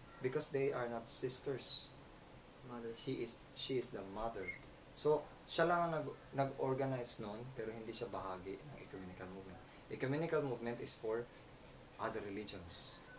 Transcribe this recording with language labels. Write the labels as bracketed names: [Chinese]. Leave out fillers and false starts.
[English] Because they are not sisters. Mother. She is the mother. [Filipino] So, siya lang ang nag-organize noon, pero hindi siya bahagi ng ecumenical movement. [English] Ecumenical movement is for other religions.